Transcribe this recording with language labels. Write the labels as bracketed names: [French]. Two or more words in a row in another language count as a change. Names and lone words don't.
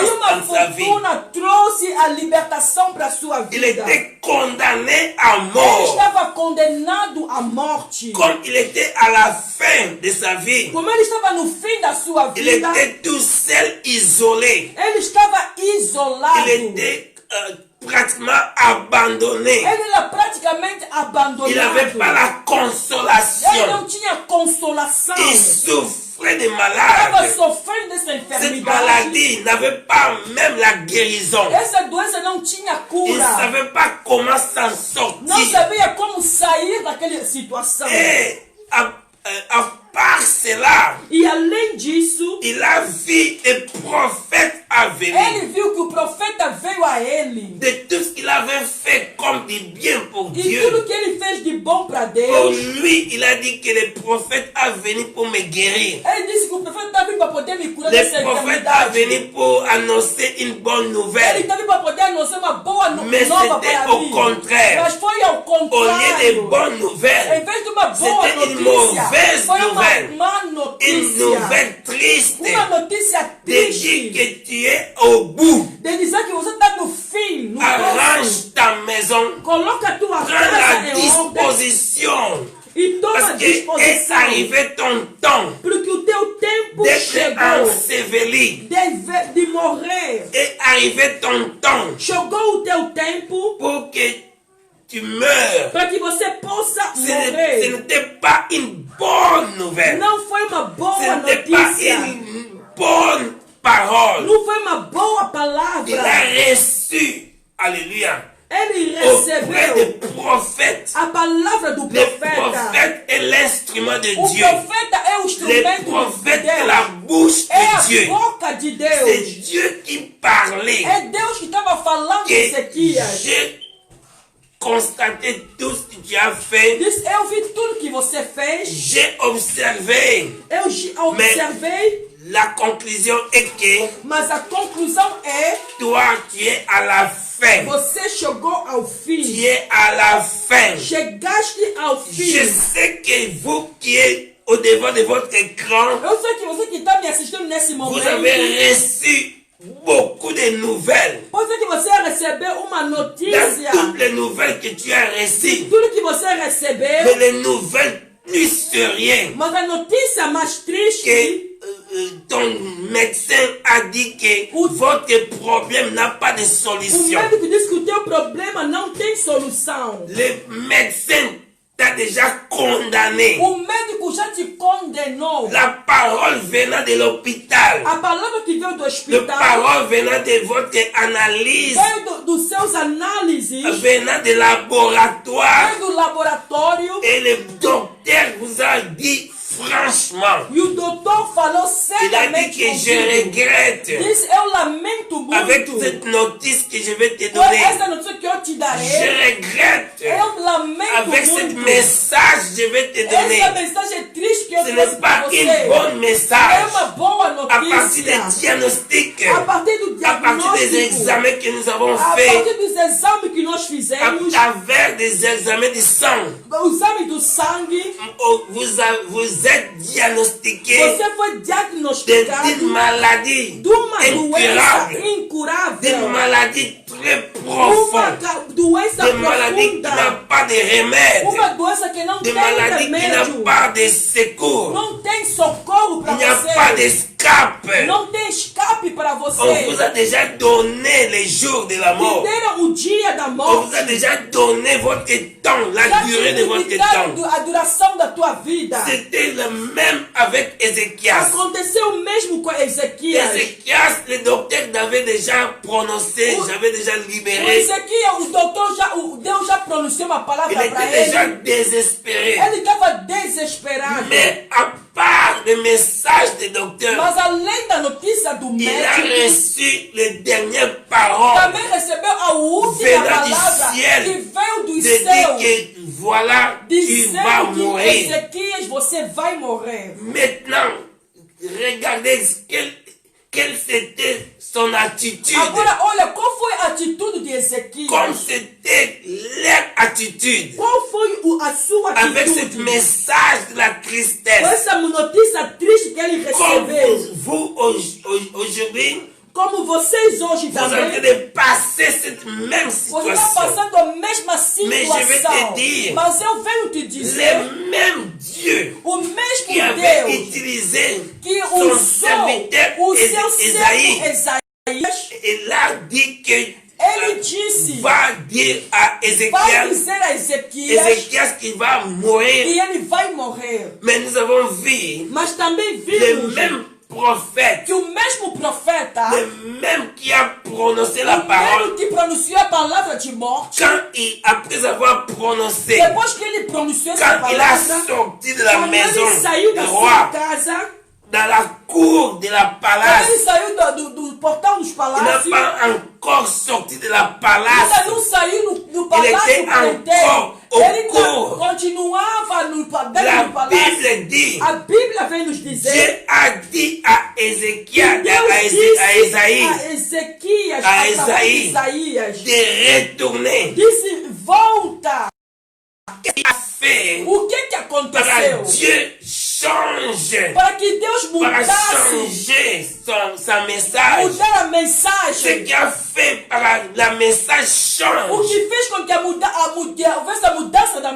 [Portuguese] nenhuma [French] dans sa vie. [Portuguese] fortuna trouxe a libertação para sua [French] Il [Portuguese] vida. [French] était condamné à [Portuguese] Ele [French] mort. [Portuguese] estava condenado à morte. [French] Comme il était à la fin de sa vie, [Portuguese] Como ele estava no fim da sua [French] il [Portuguese] vida, [French] était tout seul, isolé. [Portuguese] ele estava isolado. [French] Il était pratiquement abandonné. [Portuguese] Ele era praticamente abandonado. [French] Il n'avait pas la [Portuguese] Ele [French] consolation. [Portuguese] não tinha consolação. [French] Il souffrait de [Portuguese] Estava [French] malade. [Portuguese] sofrendo dessa [French] Cette [Portuguese] enfermidade. [French] maladie n'avait pas même la guérison. [Portuguese] Essa doença não tinha [French] Il ne [Portuguese] cura. [French] savait pas comment s'en [Portuguese] Não [French] sortir. [Portuguese] sabia como sair daquela situação. [French] Et à part cela, [Portuguese] E além disso, [French] il a vu des prophètes à venir. [Portuguese] ele viu que o profeta veio a ele. [French] De tout ce qu'il avait fait comme du bien pour [Portuguese] E [French] Dieu. [Portuguese] tudo que ele fez de bom para [French] Pour [Portuguese] Deus. [French] lui, il a dit que le prophète a venu pour me guérir. [Portuguese] Ele disse que o profeta estava vindo para poder me curar [French] Le [Portuguese] dessa [French] prophète a [Portuguese] enfermidade. [French] venu pour annoncer une bonne [Portuguese] Ele [French] nouvelle. [Portuguese] estava vindo para poder anunciar uma boa [French] Mais [Portuguese] nova [French] c'était [Portuguese] para [French] au [Portuguese] mim. [French] contraire. [Portuguese] Mas foi ao [French] Au lieu de [Portuguese] contrário. [French] bonnes nouvelles, [Portuguese] Em vez de uma boa [French] c'était une [Portuguese] notícia, [French] mauvaise [Portuguese] foi [French] nouvelle. [Portuguese] uma má [French] une [Portuguese] notícia. [French] nouvelle triste [Portuguese] Uma notícia [French] de dire [Portuguese] triste. [French] que tu es au bout. [Portuguese] De dizer que você está no fim, no próximo. [French] Arrange ta maison, [Portuguese] Coloca a tua [French] prends [Portuguese] casa [French] la [Portuguese] em ordem [French] disposition. [Portuguese] e toma [French] Parce que est [Portuguese] disposição. [French] arrivé ton temps [Portuguese] Porque o teu tempo [French] d'être [Portuguese] chegou [French] enseveli. [Portuguese] de morrer. [French] Est arrivé ton temps [Portuguese] Chegou o teu tempo [French] pour que tu meurs. [Portuguese] para que você possa [French] Ce [Portuguese] morrer. [French] n'était pas une bonne nouvelle. [Portuguese] Não foi uma boa [French] Ce n'était pas [Portuguese] notícia. [French] une bonne parole. [Portuguese] Não foi uma boa [French] Il a [Portuguese] palavra. [French] reçu, alléluia, [Portuguese] Ele [French] auprès [Portuguese] recebeu [French] des prophètes. [Portuguese] a palavra do [French] Le [Portuguese] profeta. [French] prophète est l'instrument de [Portuguese] O [French] Dieu. [Portuguese] profeta é o [French] Le [Portuguese] instrumento de [French] prophète est [Portuguese] Deus. [French] la bouche [Portuguese] É [French] de [Portuguese] a [French] Dieu. [Portuguese] boca de [French] C'est [Portuguese] Deus. [French] Dieu qui parlait. [Portuguese] É Deus que estava falando [French] Que [Portuguese] em Ezequias. [French] j'ai constaté tout ce que tu as fait. [Portuguese] Diz, eu vi tudo que você fez. [French] J'ai observé. [Portuguese] Eu observei. [French] La conclusion est que [Portuguese] Mas a conclusão é: [French] toi, tu es à la fin. [Portuguese] você chegou ao [French] Tu [Portuguese] fim. [French] es à la fin. [Portuguese] Chegaste ao [French] Je [Portuguese] fim. [French] sais que vous qui êtes au devant de votre écran, [Portuguese] Eu sei que você que está me assistindo nesse [French] vous [Portuguese] momento, [French] avez reçu beaucoup de nouvelles. [Portuguese] pode ser que você recebeu uma notícia. [French] Dans toutes les nouvelles que tu as reçues, [Portuguese] Tudo que você [French] mais [Portuguese] recebeu, [French] les nouvelles plus rien [Portuguese] mas a notícia mais triste [French] que ton médecin a dit que votre problème n'a pas de [Portuguese] o [French] solution. [Portuguese] médico disse que o teu problema não tem solução. [French] Le médecin t'a déjà condamné. [Portuguese] O médico já te condenou. [French] La parole venant de l'hôpital, [Portuguese] A palavra que veio do [French] la [Portuguese] hospital, [French] parole venant de votre analyse, [Portuguese] veio dos seus análises, [French] venant de laboratoire, [Portuguese] veio do laboratório, [French] et le docteur vous a dit franchement, [Portuguese] e o doutor falou [French] il a dit [Portuguese] seriamente [French] que je [Portuguese] contigo. [French] regrette [Portuguese] Disse, eu lamento [French] avec [Portuguese] muito. [French] cette notice que je vais te [Portuguese] Com [French] donner. [Portuguese] essa notícia que eu te [French] Je [Portuguese] darei, [French] regrette [Portuguese] eu lamento [French] avec ce [Portuguese] muito. [French] message que je vais te donner. [Portuguese] Essa mensagem triste que eu [French] Ce [Portuguese] trouxe [French] n'est [Portuguese] para [French] pas [Portuguese] você [French] une bonne [Portuguese] é [French] message. [Portuguese] uma boa [French] À partir [Portuguese] notícia. [French] des diagnostics, [Portuguese] A partir do [French] à partir des [Portuguese] diagnóstico, [French] examens que nous avons [Portuguese] a [French] faits, [Portuguese] partir dos exames que nós [French] à [Portuguese] fizemos, [French] travers des examens de sang, [Portuguese] o exame do sangue, [French] vous êtes diagnostiqué [Portuguese] você foi diagnosticado [French] d'une maladie [Portuguese] de uma doença [French] incurable, d'une [Portuguese] incurável, [French] maladie très [Portuguese] uma [French] profonde, [Portuguese] doença [French] d'une maladie qui n'a [Portuguese] profunda, [French] pas de remède, [Portuguese] uma doença que não [French] d'une [Portuguese] tem [French] maladie qui n'a [Portuguese] remédio, [French] pas de secours, [Portuguese] não tem socorro [French] il [Portuguese] para [French] n'y a pas [Portuguese] você, de escape. Não tem escape para você. [French] On vous a déjà donné les jours de la mort. [Portuguese] Te deram o dia da [French] On [Portuguese] morte. [French] vous a déjà donné votre temps, la [Portuguese] Já [French] durée de votre [Portuguese] limitaram [French] temps. [Portuguese] a duração da tua vida. [French] C'était le même avec Ézéchias. [Portuguese] Aconteceu o mesmo com Ezequias. [French] Ézéchias, le docteur l'avait déjà prononcé, j'avais déjà [Portuguese] O [French] libéré. [Portuguese] Ezequias, o Deus já pronunciou uma palavra [French] Il [Portuguese] para [French] était déjà [Portuguese] ele. [French] désespéré. [Portuguese] Ele estava desesperado. [French] Mais à part le message du docteur, [Portuguese] Mas além da notícia do [French] il a [Portuguese] médico, [French] reçu les dernières paroles [Portuguese] também recebeu a última [French] venant [Portuguese] palavra [French] du ciel [Portuguese] que veio [French] de [Portuguese] dos [French] dire [Portuguese] céus, [French] que voilà, tu vas [Portuguese] dizendo que [French] mourir. [Portuguese] Ezequias, você vai morrer. [French] Maintenant, regardez quelle c'était son attitude. [Portuguese] Agora, olha, qual foi a atitude de Ezequias? [French] Comme c'était leur attitude. [Portuguese] Qual foi a sua [French] Avec ce [Portuguese] atitude? [French] message de la [Portuguese] Com [French] tristesse. [Portuguese] essa notícia triste que ele [French] Comme [Portuguese] recebeu. [French] vous aujourd'hui, [Portuguese] Como vocês hoje [French] vous êtes en train [Portuguese] também, [French] de passer cette même [Portuguese] você está [French] situation. [Portuguese] passando a mesma [French] Mais je vais [Portuguese] situação. [French] te dire, [Portuguese] Mas eu venho te dizer, [French] Le même Dieu [Portuguese] o [French] qui [Portuguese] mesmo [French] avait [Portuguese] Deus [French] utilisé [Portuguese] que [French] son [Portuguese] usou [French] serviteur [Portuguese] o seu servo [French] Esaïe, [Portuguese] Isaías, [French] et là dit que [Portuguese] ele disse, [French] va dire à [Portuguese] vai [French] Ézéchias, [Portuguese] dizer a Ezequias [French] Ézéchias qui va [Portuguese] que [French] mourir. [Portuguese] ele vai morrer. [French] Mais nous avons vu [Portuguese] Mas também [French] le [Portuguese] vimos [French] même prophète, [Portuguese] que o mesmo profeta, [French] le même qui a prononcé la [Portuguese] o [French] parole, [Portuguese] mesmo que pronunciou a palavra de morte, [French] quand après avoir prononcé, [Portuguese] depois que ele pronunciou essa [French] quand il a [Portuguese] palavra, [French] sorti de la [Portuguese] quando [French] maison [Portuguese] ele saiu da [French] du [Portuguese] sua [French] roi, [Portuguese] casa, [French] dans la cour de la [Portuguese] quando ele [French] palace, [Portuguese] saiu do portão dos [French] il n'a [Portuguese] palácios, [French] pas encore sorti de la [Portuguese] ainda [French] palace. [Portuguese] não saiu do Ele palácio [French] était [Portuguese] inteiro. [French] encore au [Portuguese] Ele ainda [French] cours. [Portuguese] continuava dentro [French] La [Portuguese] do palácio. [French] Bible dit, [Portuguese] A Bíblia vem nos dizer [French] Dieu a dit à Ézéchias, [Portuguese] Deus [French] à [Portuguese] disse [French] Esaïe, [Portuguese] a Ezequias, [French] a [Portuguese] através de [French] Esaïe, [Portuguese] Isaías, [French] de retourner. [Portuguese] disse, volta. [French] Il a fait [Portuguese] O que para aconteceu? [French] Dieu change, [Portuguese] Para que Deus para mudasse, [French] changer sa message. [Portuguese] mudar a [French] Ce [Portuguese] mensagem. [French] qui a fait para la message [Portuguese] O [French] change. [Portuguese] que fez com que houvesse a mudança da